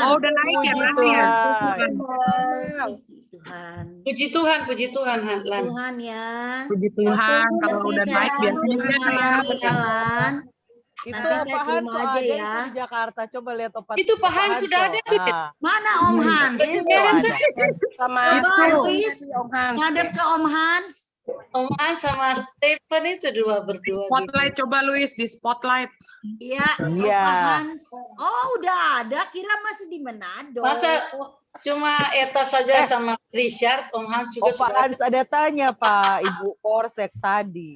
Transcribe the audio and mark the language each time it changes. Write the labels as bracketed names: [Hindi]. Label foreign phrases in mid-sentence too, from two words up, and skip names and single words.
[Indonesian] Oh, udah naik ya berarti ya. Tuhan. Puji Tuhan, Lan. Tuhan ya. Puji Tuhan, kalau Nanti udah saya naik biasanya rumah berjalan. Itu Nanti saya Pak Hans terima aja ada ya. itu di Jakarta. Coba lihat Pak. Itu Pak Hans sudah ada tuh. Mana Om Hans? Sama Luis, Om Hans. ngadep ke Om Hans. Om Hans sama Stephen itu berdua. Spotlight coba Luis di spotlight. Iya, Iya. Opa Hans. Oh, udah ada. Kira masih di Manado. Masa cuma Eta saja sama Richard, Om Hans juga Opa sudah Hans ada tanya Pak, Ibu Korsek tadi.